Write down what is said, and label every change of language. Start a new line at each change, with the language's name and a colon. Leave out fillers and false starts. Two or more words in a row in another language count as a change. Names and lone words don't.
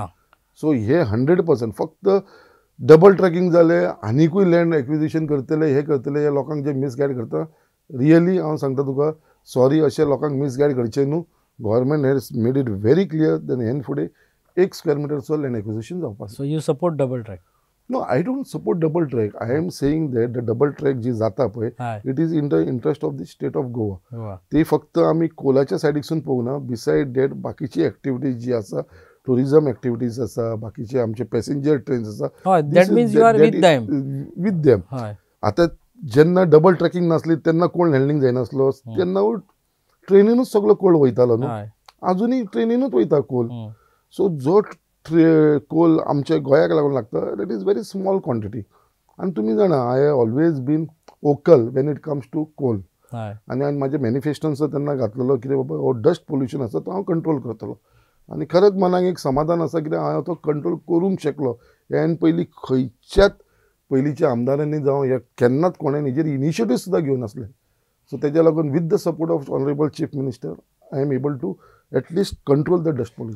Konkani: सो हे 100% फक्त
English: double tracking
Konkani: जालें आनीकूय
English: land acquisition
Konkani: करतले, हे करतले, हे लोकांक जे मिसगायड करता, रियली हांव सांगता तुका सॉरी, अशें लोकांक मिसगायड करचें न्हू.
English: Government has made it very clear than
Konkani: हेन फुडें
English: 1 square metre land acquisition जावपाक. So you support double track? No, I don't support double track.
Konkani: I am saying that the double track जी जाता पळय,
English: it is in the interest of the state of Goa.
Konkani: ते फक्त आमी कोलाच्या सायडीकसून पळोवना,
English: beside that
Konkani: बाकीची एक्टिविटीज जी आसा,
English: tourism activities
Konkani: आसा, बाकीचे आमचे
English: passenger trains
Konkani: आसा,
English: That means you are with them. With them.
Konkani: आतां जेन्ना
English: double tracking
Konkani: नासली तेन्ना कोण हँडलिंग जायनासलो, तेन्ना ट्रेनीनूच सगळो कोल वयतालो न्हू. अजुनूय ट्रेनीनूच वयता कोल. सो जो कोल आमच्या गोंयाक लागून लागता
English: that is very small quantity.
Konkani: आनी तुमी जाणा
English: I have always been vocal when it comes to coal.
Konkani: आनी हांवें म्हाज्या मॅनिफेस्टोन तेन्ना घातलेलो कितें बाबा हो
English: dust pollution
Konkani: आसा तो हांव कंट्रोल करतलो. आनी खरेंच मनाक एक समाधान आसा कित्याक हांव तो कंट्रोल करूंक शकलो. ह्यान खंयच्याच पयलींच्या आमदारांनी जावं ह्या केन्नाच कोणें हेजेर इनिशिएटीव सुद्दां घेवन नासले. सो तेज्या लागून
English: with the support of Honourable Chief Minister I am able to at least control the dust pollution.